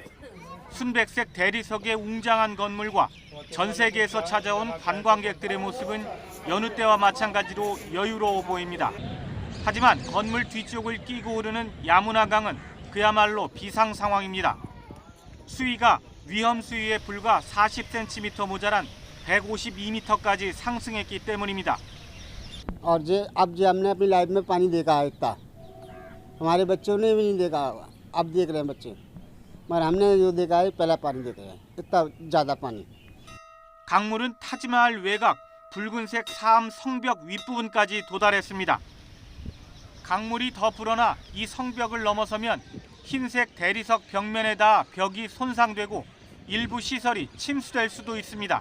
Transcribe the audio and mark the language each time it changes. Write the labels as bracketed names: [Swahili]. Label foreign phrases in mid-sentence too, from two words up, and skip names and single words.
[Korean] 순백색 대리석의 웅장한 건물과 전 세계에서 찾아온 관광객들의 모습은 여느 때와 마찬가지로 여유로워 보입니다. 하지만 건물 뒤쪽을 끼고 오르는 야무나강은 그야말로 비상 상황입니다. 수위가 위험 수위에 불과 40cm 모자란 152m까지 상승했기 때문입니다. [Hindi] और अब हमने अपनी लाइफ में पानी देखा है इतना हमारे बच्चों ने भी नहीं देखा अब देख रहे हैं बच्चे मगर हमने जो देखा है पहला पानी देखा है इतना ज़्यादा पानी [Korean] 강물은 타지마할 외곽 붉은색 사암 성벽 윗부분까지 도달했습니다. 강물이 더 불어나 이 성벽을 넘어서면 흰색 대리석 벽면에 닿아 벽이 손상되고 일부 시설이 침수될 수도 있습니다.